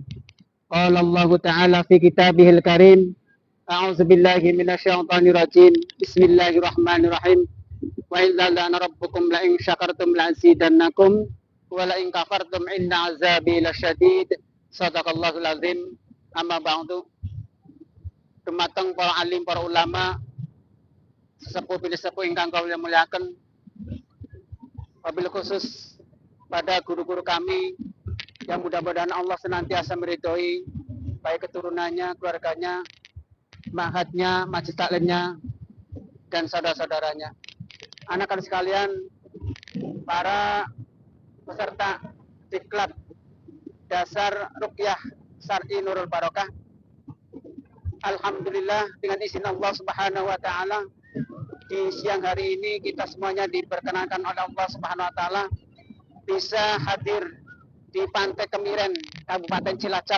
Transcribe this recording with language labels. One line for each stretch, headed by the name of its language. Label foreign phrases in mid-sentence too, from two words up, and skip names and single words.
Arabic: قال الله تعالى في كتابه الكريم، أعوذ بالله من الشيطان الرجيم. بسم الله الرحمن الرحيم. وإذ لعن ربكم لئن شكرتم لأزيدنكم ولئن كفرتم إن عذابي لشديد. صدق الله العظيم. أما بعد.
Javanese: Dumateng para alim, para ulama, sesepuh sepuh ingkang kawula muliaken,
Arabic: وبالخصوص
Indonesian: pada guru-guru kami yang mudah-mudahan Allah senantiasa meridhoi, baik keturunannya, keluarganya, ma'hadnya, majlis taklimnya, dan saudara-saudaranya. Anak-anak sekalian, para peserta diklat dasar rukyah Syar'i Nurul Barokah, alhamdulillah dengan izin Allah
Arabic: سبحانه وتعالى,
Indonesian: di siang hari ini kita semuanya diperkenankan oleh Allah
Arabic: سبحانه وتعالى
Indonesian: bisa hadir di Pantai Kemiren, Kabupaten Cilacap.